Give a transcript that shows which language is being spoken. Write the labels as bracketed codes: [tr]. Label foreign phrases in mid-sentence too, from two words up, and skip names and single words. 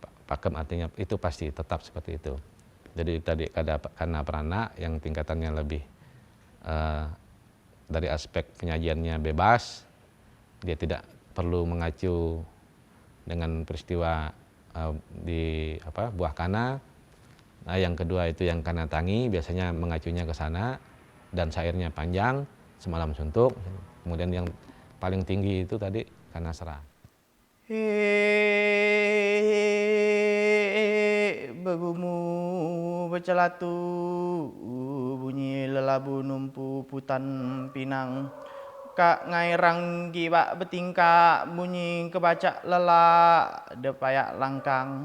[id] Pakem artinya itu pasti tetap seperti itu. Jadi tadi ada kana prana yang tingkatannya lebih dari aspek penyajiannya bebas, dia tidak perlu mengacu dengan peristiwa di buah kana. Nah, yang kedua itu yang kana tangi, biasanya mengacunya ke sana dan syairnya panjang, semalam suntuk. Kemudian yang paling tinggi itu tadi kana sera. [iba] Begumu bercelatu, bunyi lelabu numpu putan pinang. Kak ngairang gibak betingkak, bunyi kebacak lelak, depayak langkang.